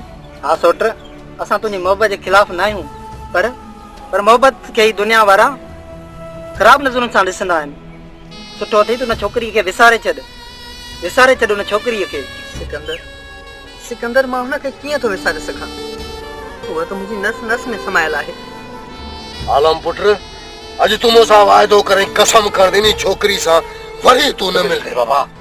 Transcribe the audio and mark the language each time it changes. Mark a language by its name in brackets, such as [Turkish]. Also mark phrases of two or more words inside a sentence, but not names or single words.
[Sindhi] हा सोट असां तुंहिंजी मोहबत जे ख़िलाफ़ न आहियूं पर मोहबत खे ई दुनिया वारा ख़राब नज़रुनि सां ॾिसंदा आहिनि। सुठो अथई तूं हुन छोकिरीअ खे विसारे छॾ हुन छोकिरीअ खे। सिकंदर मां हुनखे कीअं थो विसारे सघां? उहा त मुंहिंजी नस नस में समायल आहे। आलम पुट अॼु तूं मूंसां वाइदो करे कसम कर ॾिनी छोकिरी सां वरी तूं न मिलंदे बाबा।